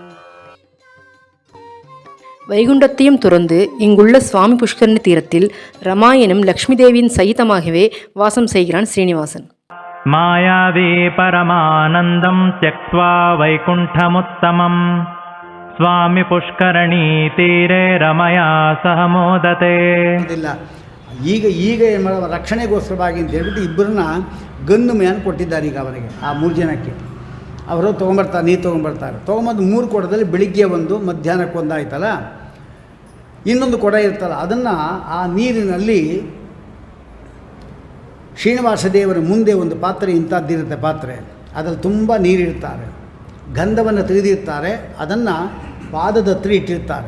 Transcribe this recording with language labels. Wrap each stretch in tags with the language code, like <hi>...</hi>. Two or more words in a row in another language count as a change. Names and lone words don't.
<ta>வைகுண்டத்தையும் துறந்து இங்குள்ள சுவாமி புஷ்கரணி தீரத்தில் ரமா எனும் லக்ஷ்மி தேவியின் சகிதமாகவே வாசம் செய்கிறான் ஸ்ரீனிவாசன்.</ta> <sa>மாயாவி பரமானந்தம் த்யக்த்வா வைகுண்டமுத்தமம் சுவாமி புஷ்கரணி தீரே ரமயா ಸಹಮೋದತೆ.</sa> <kn>ಈಗ ಏನು ಮಾಡೋ ರಕ್ಷಣೆಗೋಸ್ಕರವಾಗಿ ಅಂತ ಹೇಳ್ಬಿಟ್ಟು ಇಬ್ಬರನ್ನ ಗಂದು ಮೇನ್ ಕೊಟ್ಟಿದ್ದಾರೆ. ಈಗ ಅವರಿಗೆ ಆ 3 ಜನಕ್ಕೆ ಅವರು ತೊಗೊಂಬರ್ತಾರೆ, ನೀರು ತೊಗೊಂಬಂದು 3 ಕೊಡದಲ್ಲಿ ಬೆಳಿಗ್ಗೆ ಒಂದು, ಮಧ್ಯಾಹ್ನಕ್ಕೆ ಒಂದು ಆಯ್ತಲ್ಲ, ಇನ್ನೊಂದು ಕೊಡ ಇರ್ತಲ್ಲ, ಅದನ್ನು ಆ ನೀರಿನಲ್ಲಿ ಶ್ರೀನಿವಾಸ ದೇವರ ಮುಂದೆ ಒಂದು ಪಾತ್ರೆ ಇಂಥದ್ದಿರುತ್ತೆ ಪಾತ್ರೆ, ಅದರಲ್ಲಿ ತುಂಬ ನೀರಿಡ್ತಾರೆ, ಗಂಧವನ್ನು ತೆಗೆದಿರ್ತಾರೆ, ಅದನ್ನು ಪಾದದ ಹತ್ರ ಇಟ್ಟಿರ್ತಾರೆ.</kn>